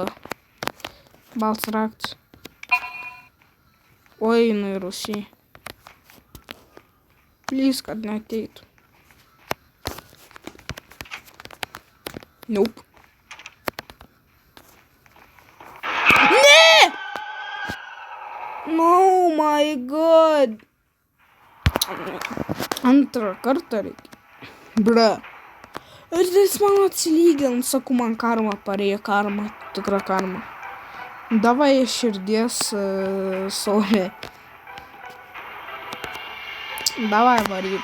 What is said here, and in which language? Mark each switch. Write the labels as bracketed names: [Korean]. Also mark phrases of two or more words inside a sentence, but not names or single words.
[Lithuanian] Balts raktas. Oi, nu ir Rusija. Please, kad neateitų. Nope. Ne! [English] Oh my god. [Lithuanian] Antrą kartą reikia. Bra. Ir jis man atsilygint, sakau, man karma parėjo, tikra karma. Davai širdies saulė. Давай, varyk.